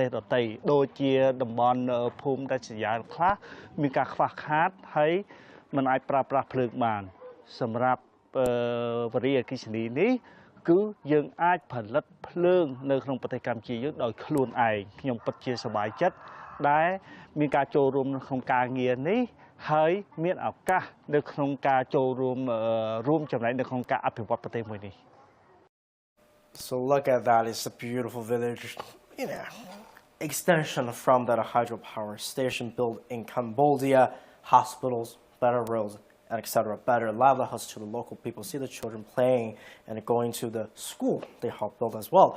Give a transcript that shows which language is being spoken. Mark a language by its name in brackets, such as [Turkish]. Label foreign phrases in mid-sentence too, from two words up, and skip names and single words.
[Khmer] ដទៃដូចជាតំបន់ភូមិដាច់ស្រយាលខ្លះមានការខ្វះខាតហើយមិនអាចប្រើប្រាស់ភ្លើងបានសម្រាប់វិទ្យាអគ្គិសនីនេះគឺយើងអាចផលិតភ្លើងនៅក្នុងប្រទេសកម្ពុជាយើងដោយខ្លួនឯងខ្ញុំពិតជាសប្បាយចិត្តដែលមានការចូលរួមក្នុងការងារនេះហើយមានឱកាសនៅក្នុងការចូលរួមចំណែកនៅក្នុងការអភិវឌ្ឍប្រទេសមួយនេះ [English] So look at that, it's a beautiful village, extension from that hydropower station built in Cambodia, hospitals, better roads, and etc. Better livelihoods to the local people. See the children playing and going to the school they helped build as well.